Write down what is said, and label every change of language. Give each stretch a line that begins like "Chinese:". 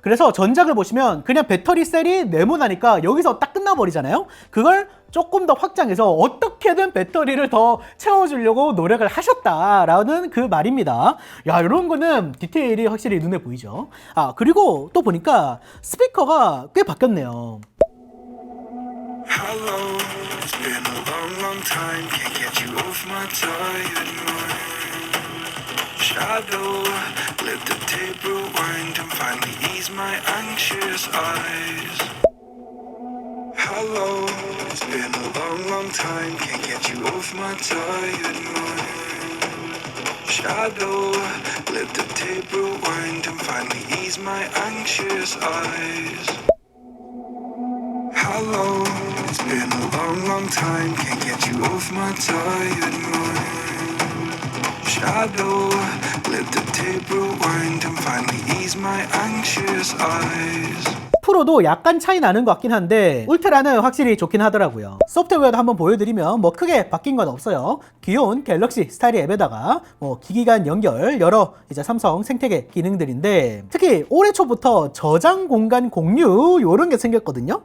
Korean: 그래서 전작을 보시면 그냥 배터리셀이 네모나니까 여기서 딱 끝나버리잖아요. 그걸 조금 더 확장해서 어떻게든 배터리를 더 채워주려고 노력을 하셨다라는 그 말입니다. 이런 거는 디테일이 확실히 눈에 보이죠. 그리고 또 보니까 스피커가 꽤 바뀌었네요.
English: Hello, it's been a long, long time. Can't get you off my tired mind. Shadow, let the tape rewind and finally ease my anxious eyes. Hello, it's been a long, long time. Can't get you off my tired mind. Shadow, let the tape rewind and finally ease my anxious eyes. Hello, it's been a long, long time. Can't get you off my tired mind. Shadow, let the tape rewind and finally ease my anxious eyes.
Korean: 앞으로도 약간 차이 나는 것 같긴 한데 울트라는 확실히 좋긴 하더라고요. 소프트웨어도 한번 보여드리면 뭐 크게 바뀐 건 없어요. 귀여운 갤럭시 스타일의 앱에다가 뭐 기기간 연결, 여러 이제 삼성 생태계 기능들인데 특히 올해 초부터 저장 공간 공유 요런 게 생겼거든요.